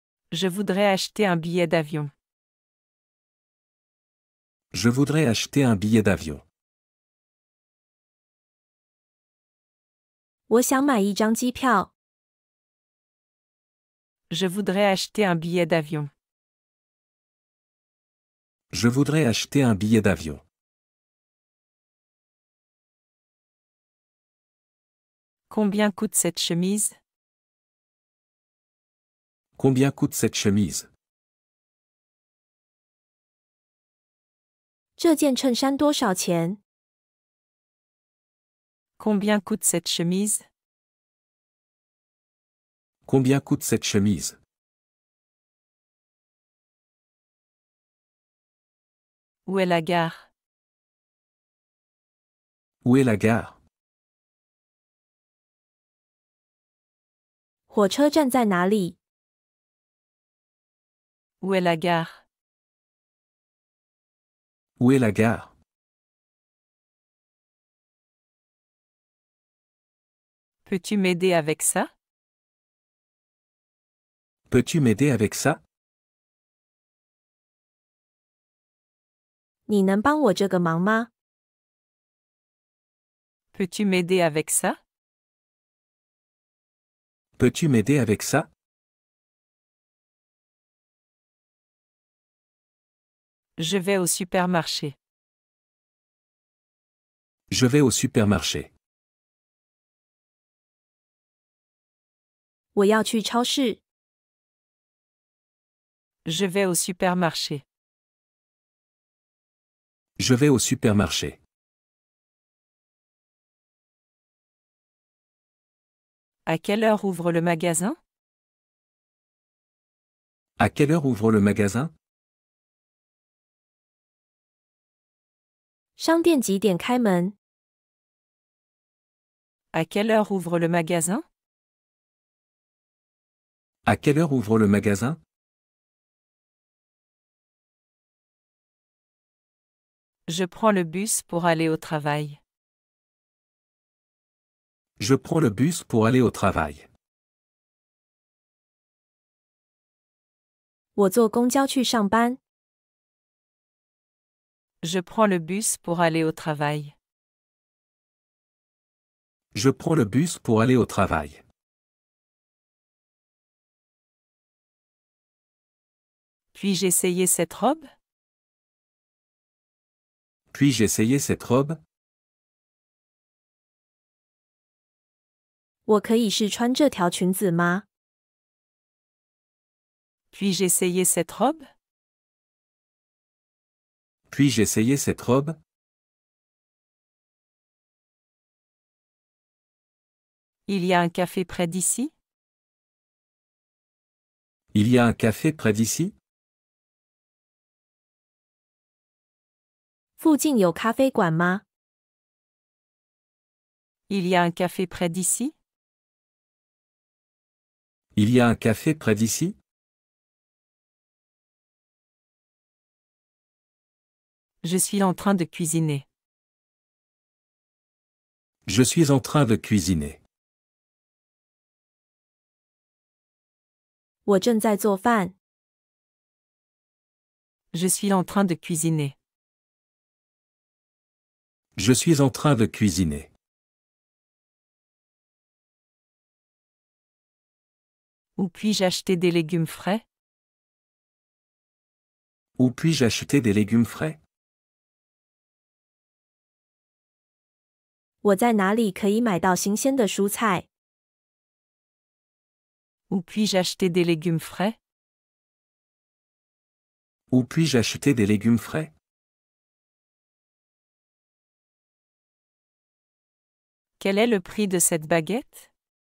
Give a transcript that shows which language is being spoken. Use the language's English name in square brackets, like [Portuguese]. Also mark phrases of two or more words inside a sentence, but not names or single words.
[French] Je voudrais acheter un billet d'avion. Je voudrais acheter un billet d'avion. [Chinese] 我想买一张机票。 [French] Je voudrais acheter un billet d'avion. Je voudrais acheter un billet d'avion. Combien coûte cette chemise? Combien coûte cette chemise? [Chinese] 这件衬衫多少钱？ [French] Combien coûte cette chemise? Combien coûte cette chemise? Où est la gare? Où est la gare? [Chinese] 火车站在哪里？ [French] Où est la gare? Où est la gare? Peux-tu m'aider avec ça? Peux-tu m'aider avec ça? [Chinese] 你能帮我这个忙吗？ [French] Peux-tu m'aider avec ça? Peux-tu m'aider avec ça? Je vais au supermarché. Je vais au supermarché. [Chinese] 我要去超市。 [French] Je vais au supermarché. Je vais au supermarché. À quelle heure ouvre le magasin? À quelle heure ouvre le magasin? [Chinese] 商店几点开门？ [French] À quelle heure ouvre le magasin? À quelle heure ouvre le magasin? Je prends le bus pour aller au travail. Je prends le bus pour aller au travail. [Chinese] 我坐公交去上班。 [French] Je prends le bus pour aller au travail. Je prends le bus pour aller au travail. Puis-je essayer cette robe? Puis-je essayer cette robe? [Chinese] 我可以试穿这条裙子吗？ [French] Puis-je essayer cette robe? Puis-je essayer cette robe? Il y a un café près d'ici? Il y a un café près d'ici? [Chinese] 附近有咖啡馆吗？ [French] Il y a un café près d'ici? Il y a un café près d'ici? Je suis en train de cuisiner. Je suis en train de cuisiner. [Chinese] 我正在做饭。 [French] Je suis en train de cuisiner. Je suis en train de cuisiner. Où puis-je acheter des légumes frais? Où puis-je acheter des légumes frais? [Chinese] 我在哪里可以买到新鲜的蔬菜？ [French] Où puis-je acheter des légumes frais? Où puis-je acheter des légumes frais? Quel est le prix de cette baguette?